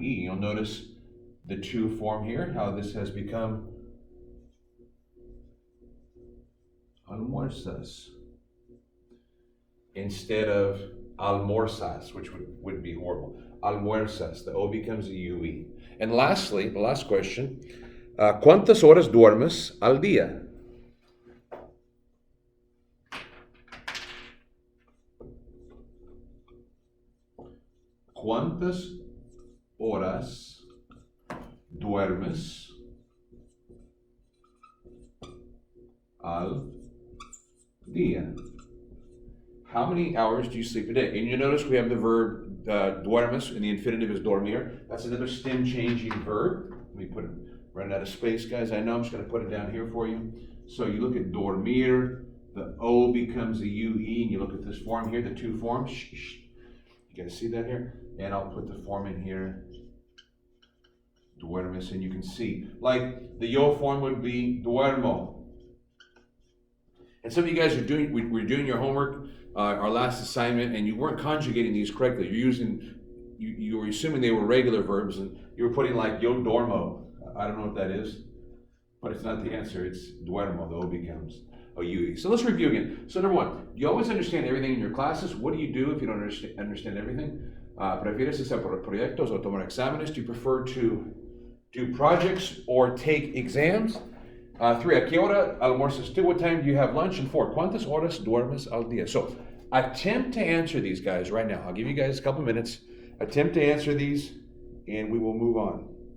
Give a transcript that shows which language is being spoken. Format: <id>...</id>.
<en>You'll notice the to form here, how this has become almuerzas instead of almorzas, which would be horrible. Almuerzas, the O becomes a UE. And lastly, the last question,</en> <es>¿cuántas horas duermes al día? ¿Cuántas horas duermes al día?</es> <en>How many hours do you sleep a day? And you notice we have the verb duermes, and the infinitive is dormir. That's another stem changing verb. let me put it, run out of space, guys. I know, I'm just gonna put it down here for you. So you look at dormir, the O becomes a UE, and you look at this form here, the two forms. You guys see that here? And I'll put the form in here, duermes, and you can see, like the yo form would be duermo. And some of you guys are doing, we're doing your homework, our last assignment, and you weren't conjugating these correctly. You're using, you were assuming they were regular verbs, and you were putting like yo dormo. I don't know what that is, but it's not the answer. It's duermo. The O becomes a UE. So let's review again. So number one, you always understand everything in your classes. What do you do if you don't understand everything?</en> <es>¿Prefieres hacer proyectos o tomar exámenes?</es> <en>Do you prefer to do projects or take exams? 3,</en> <es>¿a qué hora almuerzas tú?</es> <en>What time do you have lunch? And 4,</en> <es>¿cuántas horas duermes al día?</es> <en>So attempt to answer these, guys, right now. I'll give you guys a couple minutes. Attempt to answer these, and we will move on.</en>